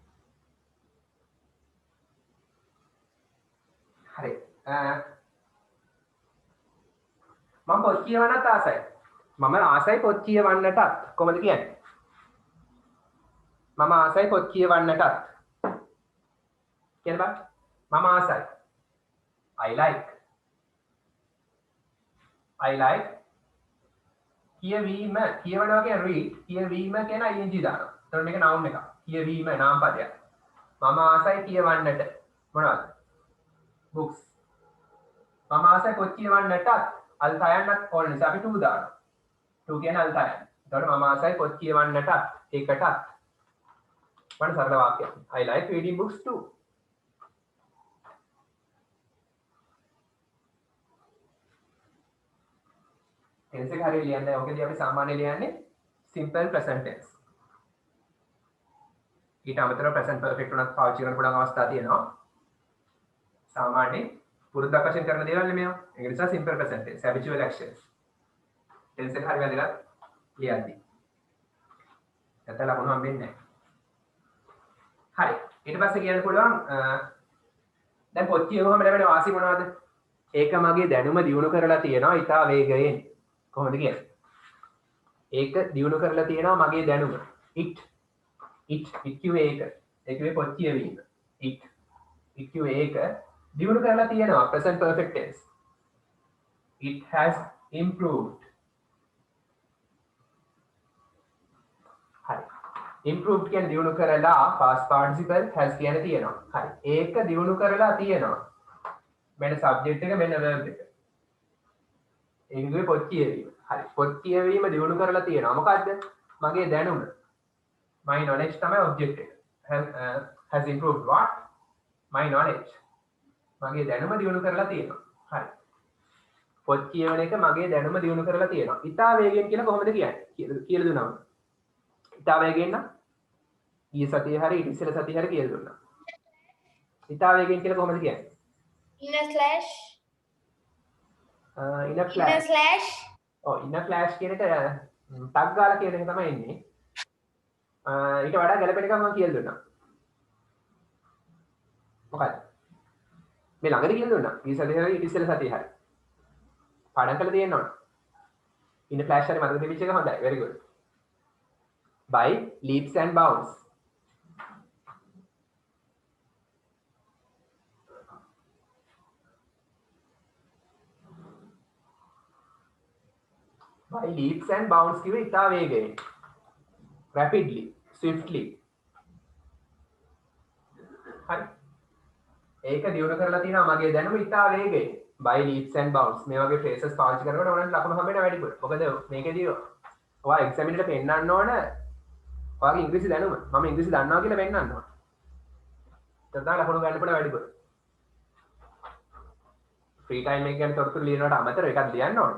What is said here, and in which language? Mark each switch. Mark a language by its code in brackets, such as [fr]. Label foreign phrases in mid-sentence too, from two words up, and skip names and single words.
[si] හරි. මම පොත් කියවන්නත් ආසයි. මම ආසයි පොත් කියවන්නටත්. කොහොමද කියන්නේ? මම ආසයි පොත් කියවන්නටත්. කියන්න බෑ. මම ආසයි. [en] I like. [si] කියවීම කියවනවා කියන්නේ read. කියවීම කියන ing දානවා. එතකොට මේක noun එකක්. කියවීම නාම පදයක්. මම ආසයි කියවන්නට. මොනවද? books. මම ආසයි පොත් කියවන්නටත් අල්තයන්වත් ඕන නිසා අපි 2 දානවා. 2 කියන්නේ අල්තයන්. එතකොට මම ආසයි පොත් කියවන්නටත් ඒකටත්. වань සරල වාක්‍යයක්. [en] I like reading books too. [si] tense එක හරියට ලියන්න. ඔකදී අපි සාමාන්‍යයෙන් ලියන්නේ [en] simple present tense. [si] ඊට අමතරව [en] present perfect [si] උනත් පාවිච්චි කරන්න පුළුවන් අවස්ථා තියෙනවා. සාමාන්‍යයෙන් පුරුද්දක් වශයෙන් කරන දේවල් නෙමෙයි. ඒක නිසා [en] simple present tense, habitual actions. [si] tense එක හරියට වැදගත් ලියද්දී. නැත්නම් ලකුණු හම්බෙන්නේ නැහැ. හරි. ඊට පස්සේ කියන්න පුළුවන් දැන් පොත් කියවුවම ලැබෙන වාසි මොනවද? ඒක මගේ දැනුම දියුණු කරලා තියෙනවා ඉතා වේගයෙන්. කොහොමද කියන්නේ? ඒක දියුණු කරලා තියෙනවා මගේ දැනුම. it කිව්වේ ඒක. ඒ කිව්වේ පොත් කියවීම. it කිව්වේ ඒක දියුණු කරලා තියෙනවා [en] present perfect tense. it has improved. [si] හරි. improved කියන්නේ දියුණු කරලා [en] past participle [si] has කියන්නේ තියෙනවා. හරි. ඒක දියුණු කරලා තියෙනවා. මෙන්න subject එක මෙන්න verb එක. ඒකේ පොත් කියවීම. හරි. පොත් කියවීම දියුණු කරලා තියෙනවා. මොකද්ද? මගේ දැනුම. [en] My knowledge තමයි object එක. Has improved what? My knowledge. [si] මගේ දැනුම දියුණු කරලා තියෙනවා. හරි. පොත් කියවන එක මගේ දැනුම දියුණු කරලා තියෙනවා. ඉතා වේගෙන් කියලා කොහොමද කියන්නේ? කියලා දුන්නාම. ඉතා වේගෙන් නම් ඊයේ සතියේ හරි ඊට ඉස්සෙල්ලා සතියේ හරි කියලා දුන්නා. ඉතා වේගෙන් කියලා කොහොමද කියන්නේ? [en] In a slash. In a flash. In a flash [si] කියන එක ටග් ගාලා කියන එක තමයි එන්නේ. ඊට වඩා ගැළපෙන එකක් මම කියලා දුන්නා. මොකක්ද? මේ ළඟදී කියලා දුන්නා. ඊ සතියේ හරි ඊට ඉස්සෙල්ලා සතියේ හරි. පාඩම් කරලා තියෙන්න ඕන. [en] in a flash [si] හරි මතක තිබිච්ච එක හොඳයි. [en] very good. by leaps and bounds. by leaps and bounds කිව්වේ [si] ඉතා වේගයෙන්. [en] rapidly, swiftly. [si] හරි. ඒක දියුණු කරලා තියෙනවා මගේ දැනුම ඉතා වේගයෙන්. [en] by leaps and bounds [si] මේ වගේ phrases පාවිච්චි කරනකොට ඕනනම් ලකුණු හම්බෙන්න වැඩිපුර. මොකද මේකේදී ඔයා එක්සැම් එකට පෙන්නන්න ඕන ඔයාගේ ඉංග්‍රීසි දැනුම. මම ඉංග්‍රීසි දන්නවා කියලා පෙන්නන්න ඕන. එතන තමයි ලකුණු ගන්න පුළුවන් වැඩිපුර. [en] free time [si] එක ගැන තොරතුරු ලියනවට අමතරව එකක් ලියන්න ඕන.